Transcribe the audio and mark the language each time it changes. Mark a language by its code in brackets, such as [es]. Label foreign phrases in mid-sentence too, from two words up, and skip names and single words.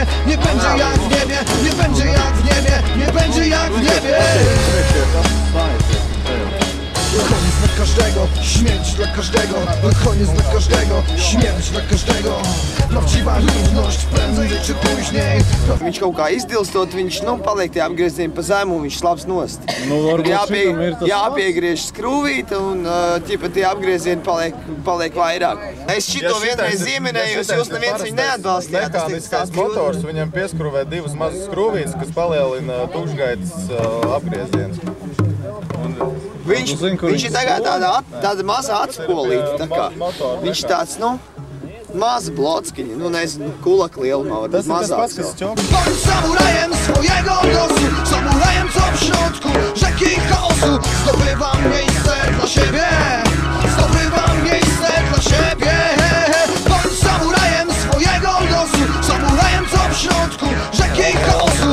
[pl] Nie będzie jak w niebie, nie będzie jak w niebie, nie będzie jak w niebie. Koniec dla każdego, śmierć dla każdego. Koniec dla każdego, śmierć dla każdego. Prawdziwa równość prędzej czy później. [lv] Viņš kaut kā izdilstot, viņš, paliek tie apgriezieni pa zemu, viņš slabs nost. Jāpiegriež skrūvīte un tie apgriezieni paliek vairāk. Es šito vienreiz ieminējos, jūs neviens viņu neatbalstījāt. Mehāniskais motors, viņam pieskrūvē divas mazas skrūvītes, kas palielina tukšgaitas apgriezienus. Viņš ir tagad tāda maza atspolīta, tā kā. Viņš tāds, maza blockiņa, nezinu, kulaka lielumā, vai tas mazāks vēl. [pl] Bądź samurajem swojego losu, samurajem co w środku rzeki chaosu. Zdobywam miejsce dla siebie, zdobywam miejsce dla siebie. Bądź samurajem swojego losu, samurajem co w środku rzeki chaosu.